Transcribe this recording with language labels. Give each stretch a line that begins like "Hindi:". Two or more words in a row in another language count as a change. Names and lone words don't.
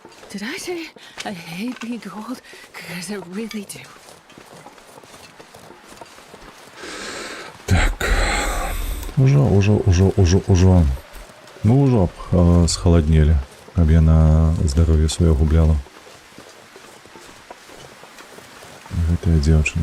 English: Did I say I hate being cold? Because I really do.
Belarusian: Так. Ужо. Ну, ужо схаладнелі, каб яна здароўе сваё губляла. Гэтая дзяўчына.